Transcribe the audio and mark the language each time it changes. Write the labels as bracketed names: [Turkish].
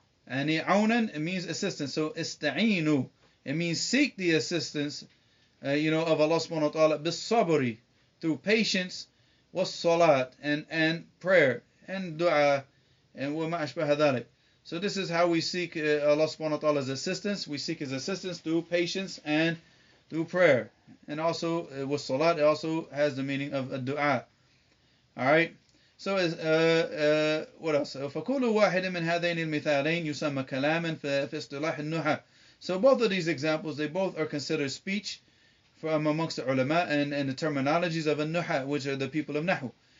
[English] And عونا, it means assistance. So استعينوا, it means seek the assistance of Allah subhanahu wa ta'ala بالصبر, through patience, والصلاة, and prayer, and dua, and [Arabic] وما أشبه ذلك. [English] So this is how we seek Allah subhanahu wa ta'ala's assistance. We seek His assistance through patience and through prayer. And also with salat, it also has the meaning of a dua. Alright? So what else? [Arabic] فكل واحد من هذين المثالين يسمى كلاما في اصطلاح النحاة. [English] So both of these examples, they both are considered speech from amongst the ulama and the terminologies of النحاة, which are the people of Nahw.